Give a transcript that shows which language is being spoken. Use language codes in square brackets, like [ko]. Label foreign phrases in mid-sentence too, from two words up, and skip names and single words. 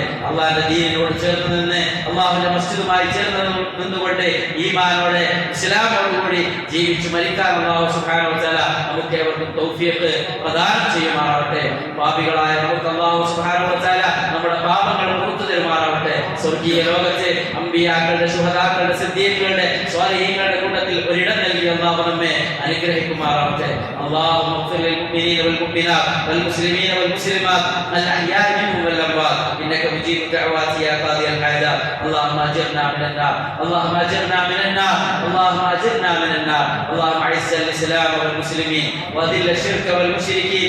[ml] അള്ളാഹുവിന്റെ ദീനിനോട് ചേർന്ന് നിന്ന്, അള്ളാഹുവിന്റെ മസ്ജിദുമായി ചേർന്ന് നിന്നുകൊണ്ട് ഈമാനോടെ ഇസ്ലാമോടുകൂടി ജീവിച്ച് മരിക്കാൻ അള്ളാഹു [ar] سبحانه و تعالى [ml] നമുക്ക് ഏവർക്കും തൗഫീഖ് പ്രദാനം ചെയ്യുമാറാവട്ടെ. പാപികളായ നമുക്ക് അള്ളാഹു [ar] سبحانه و تعالى [ml] നമ്മുടെ പാപങ്ങൾ പുറത്തു തരുമാറാവട്ടെ. സ്വർഗീയ ലോകത്ത് അമ്പിയാക്കളുടെ, ശുഹദാക്കളുടെ, സിദ്ദീഖുകളുടെ, സ്വാലിഹീങ്ങളുടെ കൂട്ടത്തിൽ ഒരിടം നൽകി അള്ളാഹു നമ്മെ അനുഗ്രഹിക്കുമാറാവട്ടെ. [ar] اللهم اغفر للمؤمنين والمؤمنات والمسلمين والمسلمات الأحياء منهم والأموات إنك مجيب الدعوات يا قاضي الحاجات. اللهم أجرنا من النار، اللهم أجرنا من النار، اللهم أجرنا من النار. اللهم أعز الإسلام والمسلمين وأذل الشرك والمشركين.